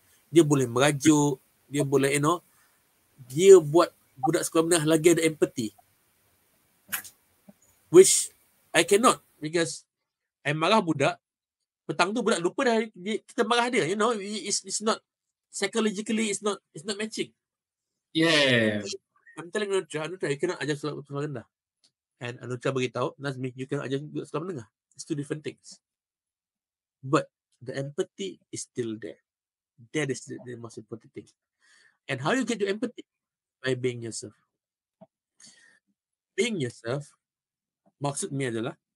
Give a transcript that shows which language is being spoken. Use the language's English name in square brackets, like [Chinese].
[Malay] Dia boleh merajuk, dia boleh dia buat budak sekolah menengah lagi ada empathy. [English] Which I cannot, because I [Malay] marah budak, petang tu budak lupa dah kita marah dia, [English] it's not psychologically, it's not matching. Yeah. I'm telling Anutra, you cannot [Malay] ajar sekolah rendah. [English] And Anutra [Malay] beritahu, [English] Nazmi, you cannot [Malay] ajar sekolah menengah. [English] It's two different things. But the empathy is still there. That is the most important thing. And how you get to empathy? By being yourself. Being yourself, [Malay] maksud ni adalah